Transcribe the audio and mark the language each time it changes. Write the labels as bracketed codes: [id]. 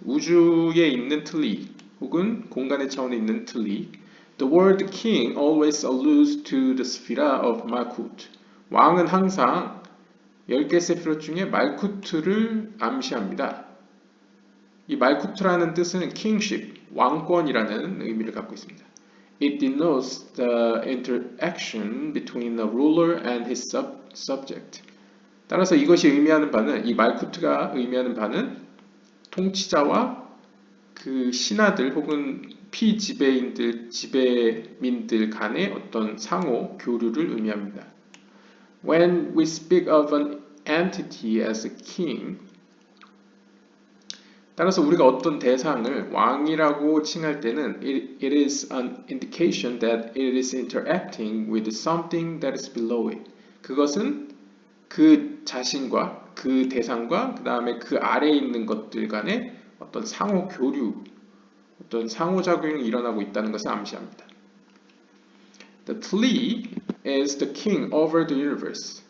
[ko] 우주에 있는 틀리 혹은 공간의 차원에 있는 틀리. [en] The word king always alludes to the 스피라 of Malkut. [ko] 왕은 항상 10개 세피롯 중에 말쿠트를 암시합니다. 이 말쿠트라는 뜻은 kingship, 왕권이라는 의미를 갖고 있습니다. [en] It denotes the interaction between a ruler and his subject. [ko] 따라서 이것이 의미하는 바는 이 말쿠트가 의미하는 바는 통치자와 그 신하들 혹은 피지배인들, 지배민들 간의 어떤 상호 교류를 의미합니다. [en] When we speak of an entity as a king, [ko] 따라서 우리가 어떤 대상을 왕이라고 칭할 때는 [en] it is an indication that it is interacting with something that is below it. [ko] 그것은 그 자신과 그 대상과 그 다음에 그 아래에 있는 것들 간의 어떤 상호 교류, 어떤 상호작용이 일어나고 있다는 것을 암시합니다. [en] The Tli is the king over the universe.